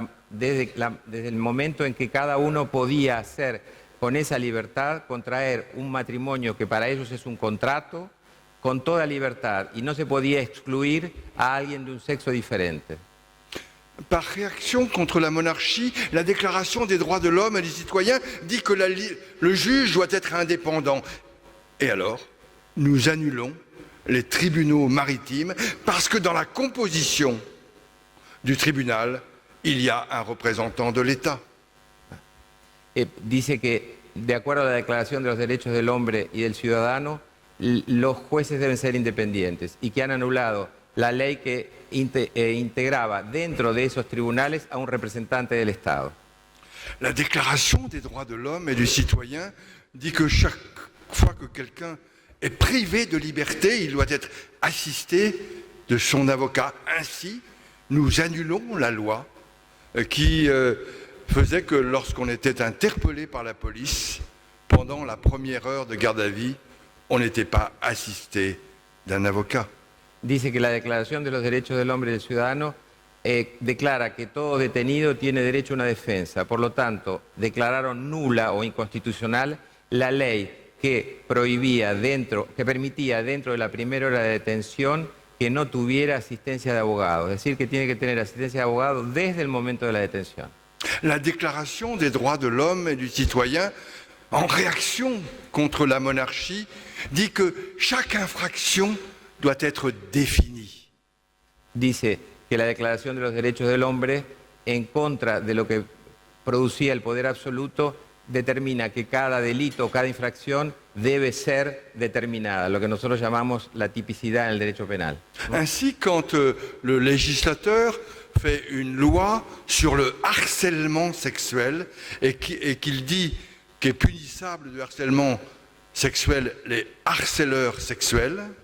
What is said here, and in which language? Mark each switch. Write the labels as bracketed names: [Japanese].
[Spanish] Desde el momento en que cada uno podía hacer con esa libertad, contraer un matrimonio que para ellos es un contrato, con toda libertad, y no se podía excluir a alguien de un sexo diferente. [French] Par réaction contre la monarchie, la Déclaration des droits de l'homme et du citoyen dit que le juge doit être indépendant. Et alors, nous annulons les tribunaux maritimes parce que dans la composition du tribunal, il y a un représentant de l'État. [Spanish] Dice que, de acuerdo a la Declaración de los Derechos del Hombre y del Ciudadano, los jueces deben ser independientes y que han anulado la ley que integraba dentro de esos tribunales a un representante del Estado. [French] La Déclaration des droits de l'homme et du citoyen dit que chaque fois que quelqu'un est privé de liberté, il doit être assisté de son avocat. Ainsi, nous annulons la loi qui faisait que lorsqu'on était interpellé par la police, pendant la première heure de garde à vue, on n'était pas assisté d'un avocat. [Spanish] Dice que la Declaración de los Derechos del Hombre y del Ciudadano declara que todo detenido tiene derecho a una defensa. Por lo tanto, declararon nula o inconstitucional la ley que permitía dentro de la primera hora de detención que no tuviera asistencia de abogado. Es decir, que tiene que tener asistencia de abogado desde el momento de la detención. [French] La Déclaration des droits de l'homme et du citoyen, en réaction contre la monarchie, dit que chaque infraction doit être définie. [Spanish] Dice que la Declaración de los Derechos del Hombre, en contra de lo que producía el poder absoluto, determina que cada delito, cada infracción debe ser determinada, lo que nosotros llamamos la tipicidad en el derecho penal. [French] Ainsi, quand le législateur fait une loi sur le harcèlement sexuel et qu'il dit qu'est punissable de harcèlement sexuel les harceleurs sexuels,